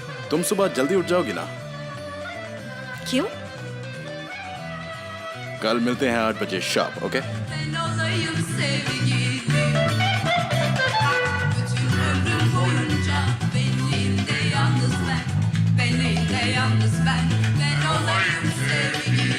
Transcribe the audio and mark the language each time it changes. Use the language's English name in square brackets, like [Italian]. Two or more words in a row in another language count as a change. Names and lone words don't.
[Hindi] तुम सुबह जल्दी उठ जाओगी ना? क्यों? कल मिलते हैं 8 बजे [English] sharp, okay? [Turkish] Ben olayım sevgili. Bütün ömrüm boyunca benliğimde yalnız ben. Benliğimde yalnız ben. Ben olayım sevgili.